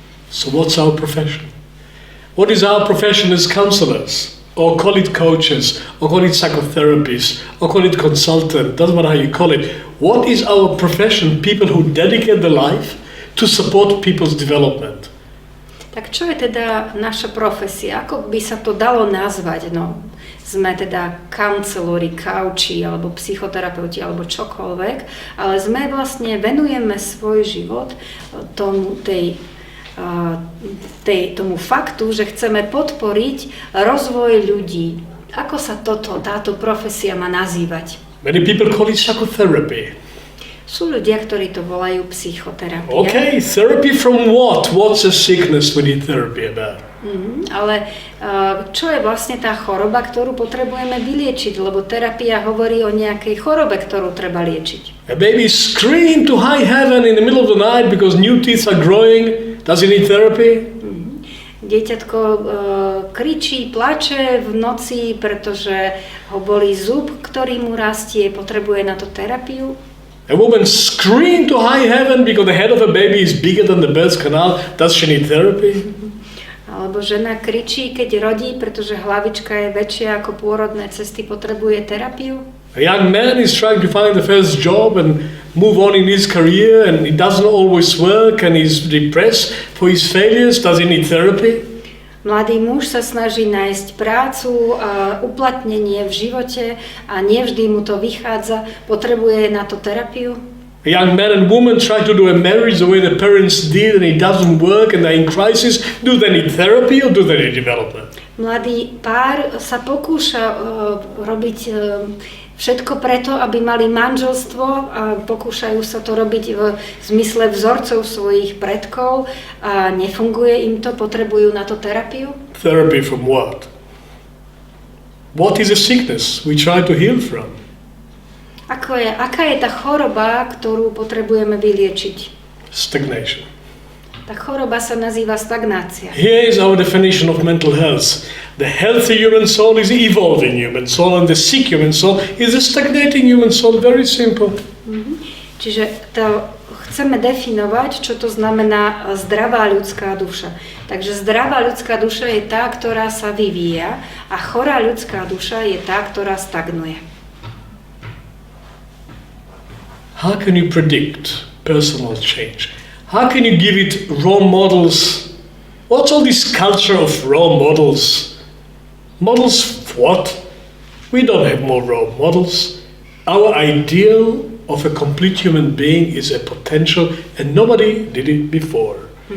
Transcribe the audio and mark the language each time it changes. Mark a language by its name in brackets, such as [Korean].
[English] So what's our profession? What is our profession as counsellors? Or call it coaches, or call it psychotherapists, or call it consultant, doesn't matter how you call it. What is our profession? People who dedicate their life to support people's development. [Slovak] Tak čo je teda naša profesia? Ako by sa to dalo nazvať? No, sme teda counsellori, couchi, alebo psychoterapeuti, alebo čokoľvek, ale sme vlastne, venujeme svoj život tomu faktu, že chceme podporiť rozvoj ľudí. Ako sa táto profesia má nazývať? [English] Many people call it psychotherapy. [Slovak] Sú ľudia, ktorí to volajú psychoterapia. [English] Okay, therapy from what? What's a sickness we need therapy about? [Slovak] Ale čo je vlastne tá choroba, ktorú potrebujeme vyliečiť? Lebo terapia hovorí o nejakej chorobe, ktorú treba liečiť. [English] A baby screams to high heaven in the middle of the night because new teeth are growing. Does it need therapy? [Slovak] Dieťatko kričí, plače v noci, pretože ho bolí zub, ktorý mu rastie, potrebuje na to terapiu. [English] A woman screams to high heaven because the head of a baby is bigger than the birth canal. Does she need therapy? [Slovak] Alebo žena kričí, keď rodí, pretože hlavička je väčšia ako pôrodné cesty, potrebuje terapiu. [English] A young man is trying to find the first job and move on in his career and it doesn't always work and he's depressed for his failures. Does he need therapy? [Slovak] Mladý muž sa snaží nájsť prácu a uplatnenie v živote a nevždy mu to vychádza, potrebuje na to terapiu. [English] A young man and woman try to do a marriage the way the parents did and it doesn't work and they're in crisis. Do they need therapy or do they need development? [Slovak] Mladý pár sa pokúša robiť všetko preto, aby mali manželstvo a pokúšajú sa to robiť v zmysle vzorcov svojich predkov a nefunguje im to, potrebujú na to terapiu. [English] Therapy from what? What is a sickness we try to heal from? [Slovak] Aká je tá choroba, ktorú potrebujeme vyliečiť? [English] Stagnation. [Slovak] Tá choroba sa nazýva stagnácia. [English] Here is our definition of mental health. The healthy human soul is evolving human soul and the sick human soul is a stagnating human soul. Very simple. [Slovak] Čiže chceme definovať, čo to znamená zdravá ľudská duša. Takže zdravá ľudská duša je tá, ktorá sa vyvíja a chorá ľudská duša je tá, ktorá stagnuje. [English] How can you predict personal change? How can you give it role models? What's all this culture of role models? Models what? We don't have more role models. Our ideal of a complete human being is a potential and nobody did it before.